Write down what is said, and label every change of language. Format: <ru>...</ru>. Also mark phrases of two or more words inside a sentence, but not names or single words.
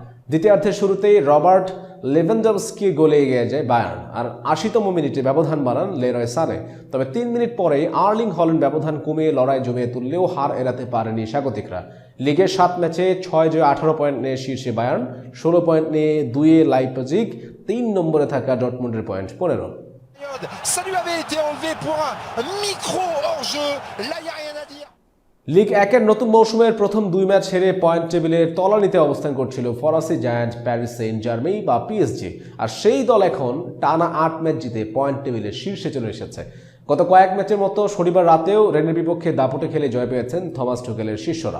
<bn>দ্বিতীয়ার্ধের শুরুতেই রবার্ট লেভানডস্কি গোলে এগিয়ে যায় বায়ার্ন, আর ৮০তম মিনিটে ব্যবধান বাড়ান লেরয় সানে। তবে ৩ মিনিট পরেই আর্লিং হল্যান্ড ব্যবধান কমিয়ে লড়াই জমিয়ে তুললেও হার এড়াতে পারেনি স্বাগতিকরা। লিগের ৭ ম্যাচে ৬ জয় ১৮ পয়েন্ট নিয়ে শীর্ষে বায়ার্ন, ১৬ পয়েন্ট নিয়ে ২-এ লাইপজিগ, ৩ নম্বরে থাকা ডর্টমুন্ডের পয়েন্ট ১৫।</bn> <fr>Ça lui avait été enlevé pour un micro hors-jeu. Là, il n'y a rien à dire.</fr> <bn>লিগ ১-এর নতুন মৌসুমের প্রথম ২ ম্যাচ হেরে পয়েন্ট টেবিলের তলানিতে অবস্থান করছিল ফরাসি জায়ান্ট প্যারিস সেন্ট জার্মেই বা পিএসজি, আর সেই দল এখন টানা ৮ ম্যাচ জিতে পয়েন্ট টেবিলের শীর্ষে চলে এসেছে। গত কয়েক ম্যাচের মতো শনিবার রাতেও রেনের বিপক্ষে দাপটে খেলে জয় পেয়েছেন থমাস টুকেলের শিষ্যরা।</bn>